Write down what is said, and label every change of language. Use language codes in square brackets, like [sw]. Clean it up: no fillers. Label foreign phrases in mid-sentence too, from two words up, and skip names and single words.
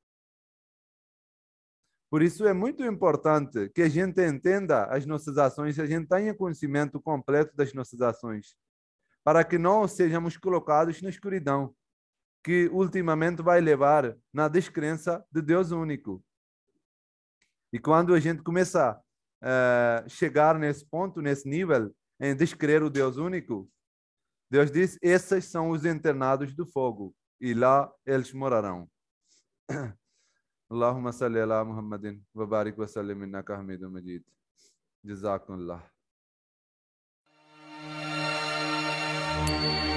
[pt] Por isso é muito importante que a gente entenda as nossas ações, a gente tenha conhecimento completo das nossas ações, para que não sejamos colocados na escuridão, que ultimamente vai levar na descrença de Deus único. E quando a gente começa a chegar nesse ponto, nesse nível, em descrer o Deus único, Deus diz, esses são os internados do fogo, e lá eles morarão. [ar] اللهم صل على محمد وبارك وسلم إنك حميد مجيد. [pt] Jazakumullah.